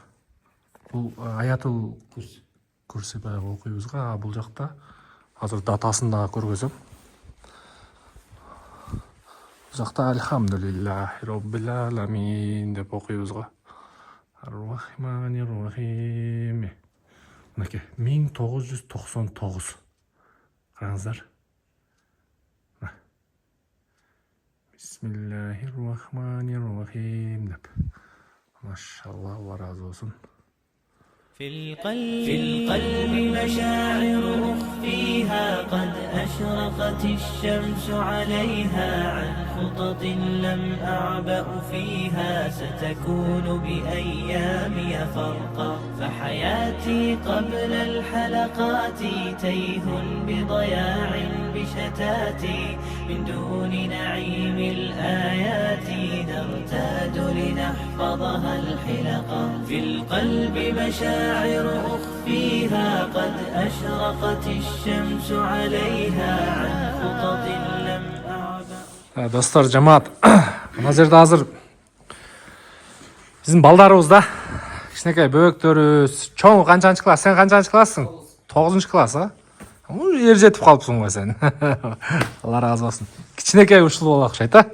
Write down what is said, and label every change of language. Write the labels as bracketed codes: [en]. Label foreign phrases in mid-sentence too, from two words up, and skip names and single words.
[ky] Бул Аятул Курси баягы окуйбузга, бул жакта азыр датасын да көргөзөм. Бул жакта [ar] الحمد لله رب العالمين [ky] деп окуйбузга. [ar] الرحمن الرحيم. Мынакей 1999. [ky] Караңыздар. [ar] بسم الله الرحمن الرحيم деп. [ky] Машалла, Алла разы болсын. [ar] في القلب مشاعر أخفيها قد أشرقت الشمس عليها عن خطط لم أعبأ فيها ستكون بأيامي فرقا فحياتي قبل الحلقات تيه بضياع بشتاتي من دون نعيم الآيات نرتاد لنحفظها الحلقا في القلب مشاعر أخفيها قد أشرقت الشمس عليها عن خطط لم أعبأ. [ky] Достор, жамаат, мына жерде азыр биздин балдарыбыз да, кичинекей бөбөктөрүбүз. Чоң канчанчы класс? Сен канчанчы классың? 9-чы класс, а? Ер жетип калыпсың го сен. Алла разы болсун. Кичинекей ушул бала окшойт, а?